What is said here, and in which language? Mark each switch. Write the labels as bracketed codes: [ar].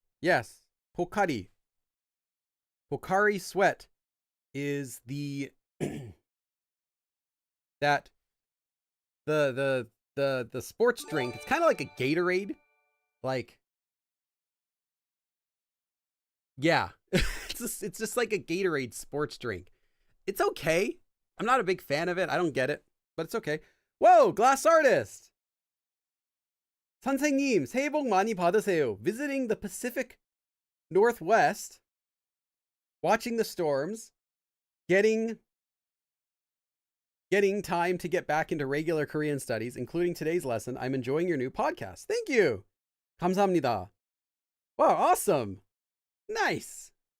[en] Yes, Pocari. Pocari Sweat is the that the sports drink. It's kind of like a Gatorade. Yeah. it's just like a Gatorade sports drink. It's okay. I'm not a big fan of it. I don't get it, but it's okay. Whoa, glass artist! [ko] 선생님, 새해 복 많이 받으세요. [en] Visiting the Pacific Northwest, watching the storms, getting time to get back into regular Korean studies, including today's lesson. I'm enjoying your new podcast. Thank you. [ko] 감사합니다. [en] Wow, awesome. Nice.